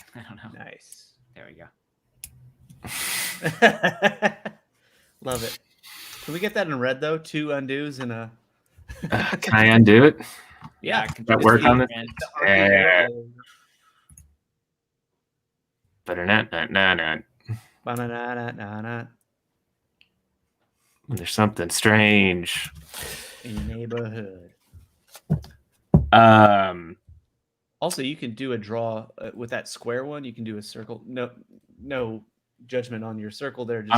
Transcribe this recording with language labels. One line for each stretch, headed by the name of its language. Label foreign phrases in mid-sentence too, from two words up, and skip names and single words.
English: I don't know. Nice. There we go. Love it. Can we get that in red though? 2 undos and a. can I undo it? Yeah, I can That do work this on again. Yeah. Ba-da-na-na-na-na. Ba-na-na-na-na-na. There's something strange. In your neighborhood. Also, you can do a draw with that square one. You can do a circle. No judgment on your circle there. Just